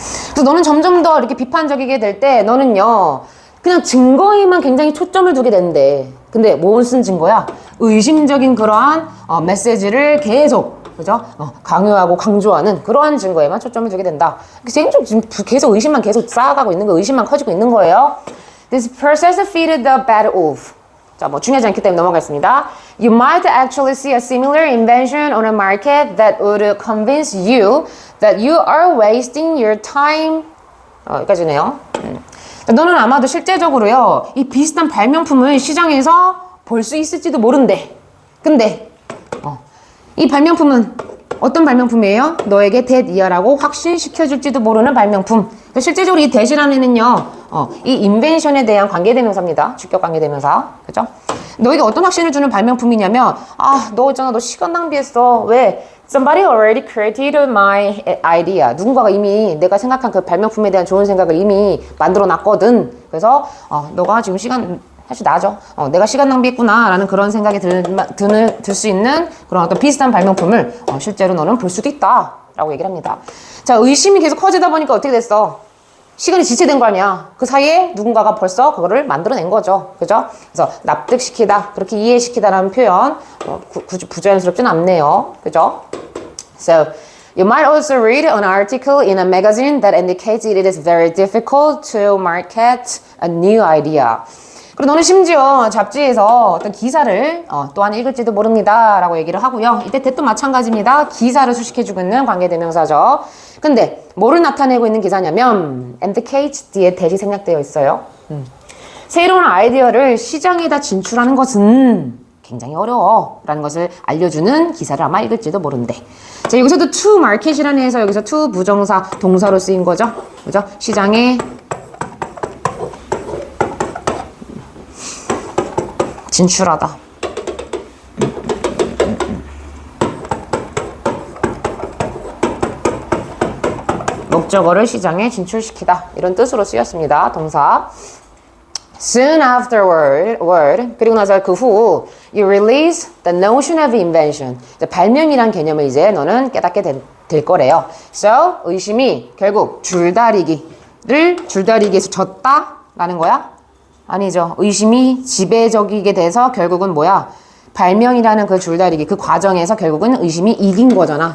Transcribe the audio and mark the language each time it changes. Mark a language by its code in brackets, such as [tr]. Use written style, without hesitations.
[ko] 그래서 너는 점점 더 이렇게 비판적이게 될 때 너는요 그냥 증거에만 굉장히 초점을 두게 되는데 근데 무슨 증거야? 의심적인 그러한 메시지를 계속 그죠? 강요하고 강조하는 그러한 증거에만 초점을 두게 된다. 지금 계속 의심만 계속 쌓아가고 있는 거, 의심만 커지고 있는 거예요. [en] This process feeded the bad wolf. [ko] 자, 뭐 중요하지 않기 때문에 넘어가겠습니다. [en] You might actually see a similar invention on a market that would convince you that you are wasting your time. [ko] 여기까지네요. 너는 아마도 실제적으로요, 이 비슷한 발명품을 시장에서 볼 수 있을지도 모른대. 근데 이 발명품은 어떤 발명품이에요? 너에게 that이야라고 확신시켜줄지도 모르는 발명품. 실제적으로 이 that이라는요, 이 인벤션에 대한 관계대명사입니다. 주격 관계대명사. 그죠? 너에게 어떤 확신을 주는 발명품이냐면, 너 있잖아, 너 시간 낭비했어. 왜? [en] Somebody already created my idea. [ko] 누군가가 이미 내가 생각한 그 발명품에 대한 좋은 생각을 이미 만들어 놨거든. 그래서, 너가 지금 시간, 사실 나죠. 내가 시간 낭비했구나 라는 그런 생각이 들 수 있는 그런 어떤 비슷한 발명품을 실제로 너는 볼 수도 있다 라고 얘기를 합니다. 자, 의심이 계속 커지다 보니까 어떻게 됐어? 시간이 지체된 거 아니야. 그 사이에 누군가가 벌써 그거를 만들어낸 거죠. 그죠? 그래서 납득시키다, 그렇게 이해시키다라는 표현 굳이 부자연스럽진 않네요. 그죠? [en] So, you might also read an article in a magazine that indicates it is very difficult to market a new idea. [ko] 그리고 너는 심지어 잡지에서 어떤 기사를 또한 읽을지도 모릅니다 라고 얘기를 하고요. 이때 that도 마찬가지입니다. 기사를 수식해주고 있는 관계대명사죠. 근데 뭐를 나타내고 있는 기사냐면 indicate 뒤에 that이 생략되어 있어요. 새로운 아이디어를 시장에다 진출하는 것은 굉장히 어려워 라는 것을 알려주는 기사를 아마 읽을지도 모른대. 자, 여기서도 to market이라는 해서 여기서 to 부정사 동사로 쓰인 거죠. 그죠? 시장에 진출하다. 목적어를 시장에 진출시키다. 이런 뜻으로 쓰였습니다. 동사. [en] Soon afterward, [ko] 그리고 나서 그 후, [en] you release the notion of invention. [ko] 발명이란 개념을 이제 너는 깨닫게 될 거래요. So, 의심이 결국 줄다리기에서 졌다라는 거야? 아니죠. 의심이 지배적이게 돼서 결국은 뭐야? 발명이라는 그 줄다리기, 그 과정에서 결국은 의심이 이긴 거잖아.